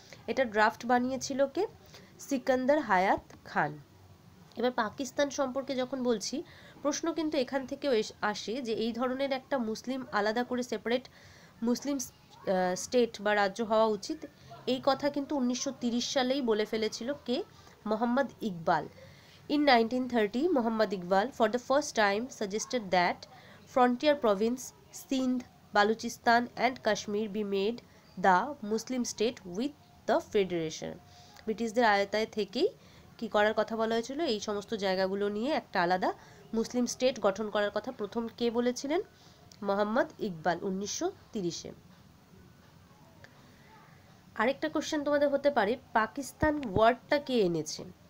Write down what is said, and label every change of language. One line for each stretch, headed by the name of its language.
Bangla: এটা ড্রাফট বানিয়েছিল কে? সিকান্দার হায়াত খান। এবার পাকিস্তান সম্পর্কে যখন বলছি, প্রশ্ন কিন্তু এখান থেকেও আসে যে এই ধরনের একটা মুসলিম আলাদা করে সেপারেট মুসলিম স্টেট বা রাজ্য হওয়া উচিত, এই কথা কিন্তু 1930 সালেই বলে ফেলেছিল কে? Mohammad Iqbal.
English: In 1930, Muhammad Iqbal for the first time suggested that frontier province Sindh, Balochistan and Kashmir be made the Muslim state with the federation.
Bangla: ব্রিটিশদের আয়তায় থেকেই কি করার কথা বলা হয়েছিল? এই সমস্ত জায়গাগুলো নিয়ে একটা আলাদা মুসলিম স্টেট গঠন করার কথা প্রথম কে বলেছিলেন? মোহাম্মদ ইকবাল 1930-এ। আরেকটা কোশ্চেন তোমাদের হতে পারে, পাকিস্তান ওয়ার্ডটা কে এনেছে?